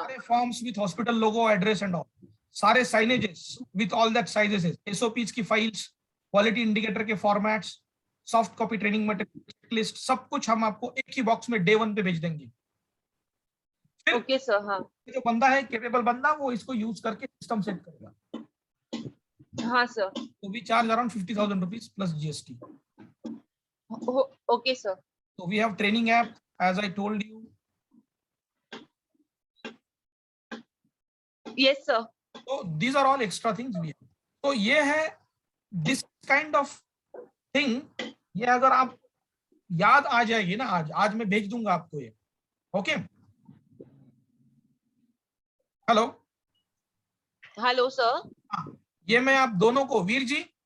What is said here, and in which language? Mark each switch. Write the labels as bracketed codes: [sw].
[hi] सारे forms with hospital logo address and all, सारे signages with all that sizes, SOPs की files, quality indicator के formats, soft copy training material list, सब कुछ हम आपको एक ही बॉक्स में Day 1 पे भेज देंगे। फिर ओके सर हाँ जो बंदा है केपेबल बंदा, वो इसको यूज करके सिस्टम सेट करेगा। हाँ सर [en] तो we charge around 50,000 rupees plus GST। Okay sir So we have training app, as I told you. Yes sir So these are all extra things we have. [hi] तो ये है [en] this kind of thing, [hi] ये अगर आप याद आ जाएगी ना, आज मैं भेज दूंगा आपको ये। [en] okay, hello, hello sir [hi] ये मैं आप दोनों को, वीर जी,